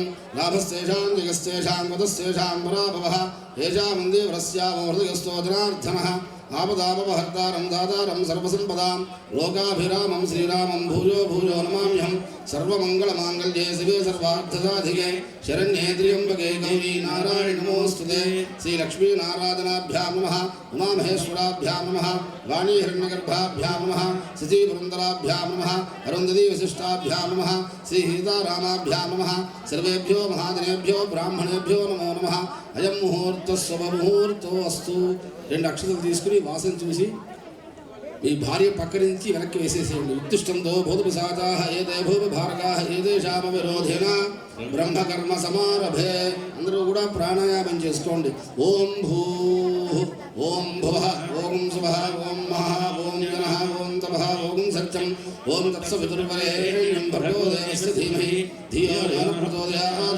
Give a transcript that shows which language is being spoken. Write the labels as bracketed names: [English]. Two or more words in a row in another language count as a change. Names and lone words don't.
[Sanskrit] లాభస్తేషాం జగస్తేషాం గతస్తేషాం పరాభవః ఏషామందే వరస్యామో హృదయస్థో జనార్దనః. ఆపదాపహర్తారం దాతారం సర్వసంపదాం లోకాభిరామం శ్రీరామం భూయో భూయో నమామ్యహం. సర్వమంగళమాంగళ్యే శివే సర్వార్థసాధికే शरण्ये त्र्यम्बके गौरी नारायण नमोस्तुते श्रीलक्ष्मीनारायणाभ्यां नमः उमामहेश्वराभ्यां नमः वाणी हिरण्यगर्भाभ्यां नमः शचीपुरन्दराभ्यां नमः अरुन्धती वसिष्ठाभ्यां नमः श्रीसीतारामाभ्यां नमः सर्वेभ्यो महाजनेभ्यो ब्राह्मणेभ्यो नमो नमः अयं मुहूर्तः शुभमुहूर्तो अस्तु [Telugu] రెండు అక్షతలు తీసుకుని వాసన చూసి మీ భార్య పక్క నుంచి వెనక్కి వేసేసేయండి. [Sanskrit] ఉత్తిష్టంతో భూతపిశాచాః ఏతే భూపభారకాః ఏతేషామ విరోధేన బ్రహ్మకర్మ సమారభే. [Telugu] అందరూ కూడా ప్రాణాయామం చేసుకోండి. [Sanskrit] ఓం భూః ఓం భువః ఓం శుభః ఓం మహః ఓం జనః ఓం తపః ఓం సత్యం ఓం తత్సవితుర్వరేణ్యం భర్గో దేవస్య ధీమహి ధియో యో న ప్రచోదయాత్.